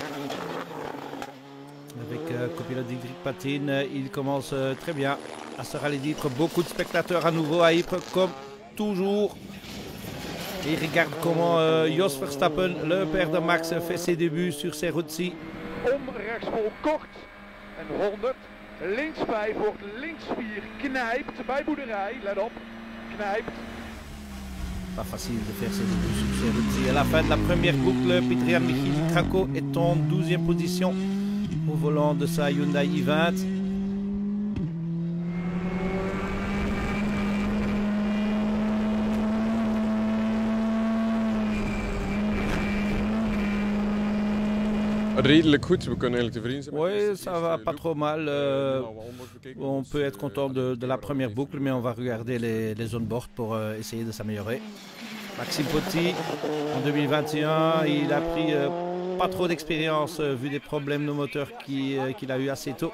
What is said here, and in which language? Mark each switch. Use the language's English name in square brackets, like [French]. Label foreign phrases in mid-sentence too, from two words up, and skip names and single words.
[French] Avec copilote Diedrich Patin, il commence très bien à ce rallye d'Ypres. Beaucoup de spectateurs à nouveau à Ypres, comme toujours. Et regarde comment Jos Verstappen, le père de Max, fait ses débuts sur ces routes-ci. [Dutch] Om rechtsvol kort en 100. Links 5 wordt links 4 knijpt bij Boerderij. Let op, knijpt. [French] Pas facile de faire ses débuts sur ces routes-ci. À la fin de la première boucle, Pieter-Jan Michiel Krako est en 12e position au volant de sa Hyundai i20. [Dutch] Redelijk goed, we kunnen eigenlijk tevreden zijn. [French] Oui, ça va pas trop mal. On peut être content de la première boucle, mais on va regarder les zones bordes pour essayer de s'améliorer. Maxime Potti, en 2021, il a pris pas trop d'expérience vu des problèmes de moteur qu'il a eu assez tôt.